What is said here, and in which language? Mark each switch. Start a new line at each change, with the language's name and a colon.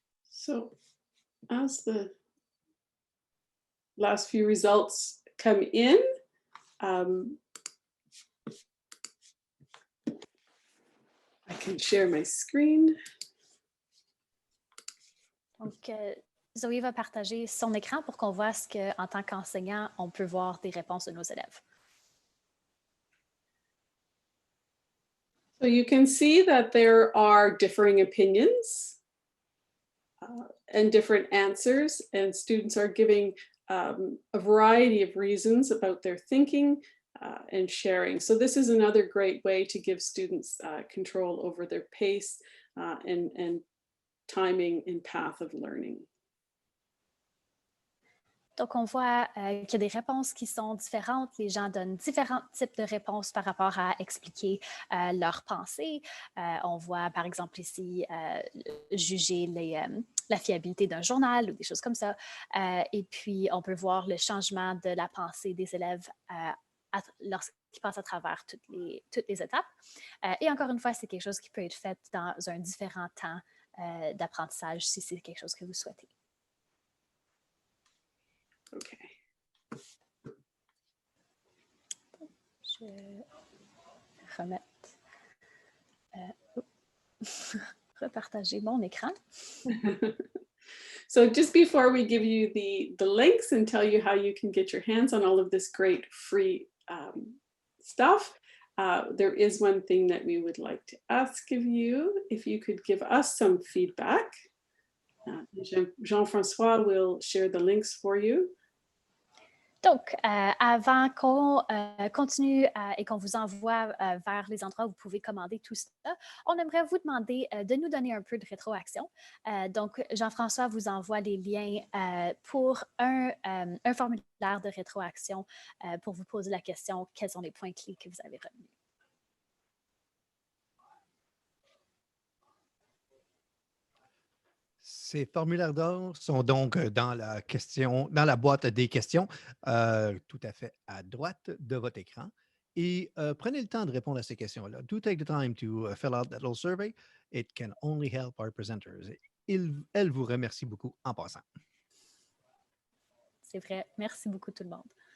English: So as the last few results come in, I can share my screen.
French: Donc, Zoé va partager son écran pour qu'on voit ce qu'en tant qu'enseignant, on peut voir des réponses de nos élèves.
English: So you can see that there are differing opinions and different answers, and students are giving a variety of reasons about their thinking and sharing. So this is another great way to give students control over their pace and timing and path of learning.
French: Donc, on voit qu'il y a des réponses qui sont différentes. Les gens donnent différents types de réponses par rapport à expliquer leurs pensées. On voit, par exemple, ici, juger la fiabilité d'un journal ou des choses comme ça. Et puis, on peut voir le changement de la pensée des élèves lorsqu'ils passent à travers toutes les étapes. Et encore une fois, c'est quelque chose qui peut être fait dans un différent temps d'apprentissage si c'est quelque chose que vous souhaitez. Okay. Je vais remettre, repartager mon écran.
English: So just before we give you the links and tell you how you can get your hands on all of this great free stuff, there is one thing that we would like to ask of you. If you could give us some feedback. Jean-François will share the links for you.
French: Donc, avant qu'on continue et qu'on vous envoie vers les endroits où vous pouvez commander tout ça, on aimerait vous demander de nous donner un peu de rétroaction. Donc, Jean-François vous envoie les liens pour un formulaire de rétroaction pour vous poser la question, quels sont les points clés que vous avez retenus? Ces formulaires d'or sont donc dans la boîte des questions, tout à fait à droite de votre écran. Et prenez le temps de répondre à ces questions-là.
English: Do take the time to fill out that little survey. It can only help our presenters.
French: Elle vous remercie beaucoup en passant. C'est vrai. Merci beaucoup tout le monde.